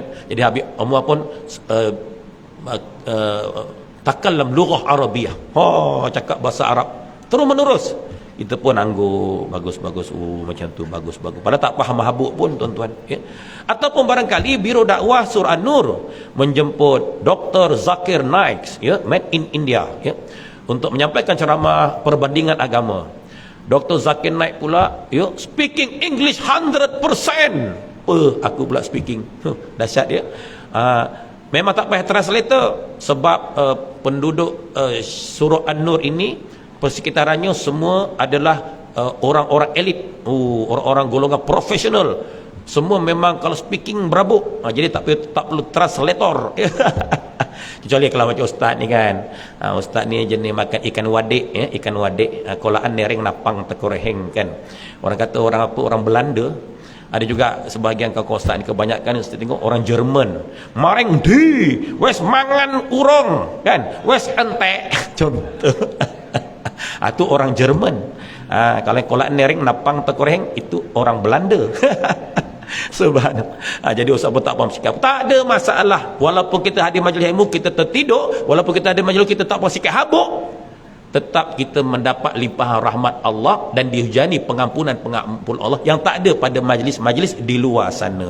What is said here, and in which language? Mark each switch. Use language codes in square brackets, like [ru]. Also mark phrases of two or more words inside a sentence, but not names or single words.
[ms] Jadi Habib Omar pun [ar] تكلم لغة عربية, [ms] cakap bahasa Arab terus menerus. Kita pun anggur, bagus macam tu, bagus. Padahal tak faham habuk pun tuan-tuan, Ataupun barangkali Biro Dakwah Surah An-Nur menjemput Dr. Zakir Naik, [en] made in India, [ms] untuk menyampaikan ceramah perbandingan agama. Dr. Zakir Naik pula, [en] speaking English [ms] 100%. Aku pula speaking. Dahsyat dia. Memang tak payah translator sebab penduduk surah An-Nur ini persekitarannya semua adalah orang-orang elit, orang-orang golongan profesional. Semua memang kalau speaking berabuk. Jadi tak perlu translator. Kecuali kalau macam ustaz ni kan. Ustaz ni jenis makan ikan wadik, ikan wadik, kolaan nering napang tekoreheng kan. Orang kata orang apa, orang Belanda. Ada juga sebahagian kawan ustaz ni, kebanyakan ustaz tengok orang Jerman. [jv] Maring di, wes mangan urung kan, wes entek. [ms] Contoh. Itu orang Jerman. Kalau kolaan nering napang tekoreheng itu orang Belanda. Subhanallah. Jadi ustaz pun tak faham sikap. Tak ada masalah. Walaupun kita hadir majlis ilmu kita tertidur, walaupun kita hadir majlis kita tak faham sikap habuk, tetap kita mendapat limpahan rahmat Allah dan dihujani pengampunan Allah yang tak ada pada majlis-majlis di luar sana.